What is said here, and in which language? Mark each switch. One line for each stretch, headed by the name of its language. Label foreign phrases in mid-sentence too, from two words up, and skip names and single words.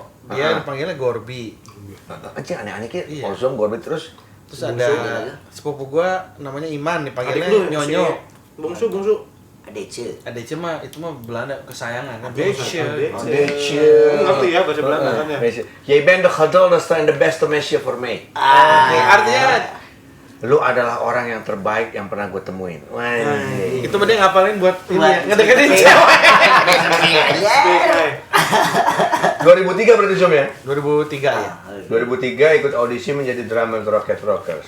Indonesian: Dia dipanggilnya Gorbi. Anjing aneh-aneh ki. Iya. Ozom Gorbit terus. Terus ada sepupu gue namanya Iman, dipanggilnya Nyonyo. Bungsu. Adece. Adece mah itu mah Belanda kesayangan kan. Adece. Adece. Ngerti ya bahasa Belanda kan ya?
Dutch: Jij bent de geduldigste en de beste mensje voor mij.
Indonesian: Artinya Lu adalah orang yang terbaik yang pernah gue temuin. Wah. itu mah dia ngapalin buat ini Buat ya, ngedeketin cewek. Yeah. 2003 berarti Zom ya? 2003 ya. 2003 ikut audisi menjadi drummer Rocket Rockers.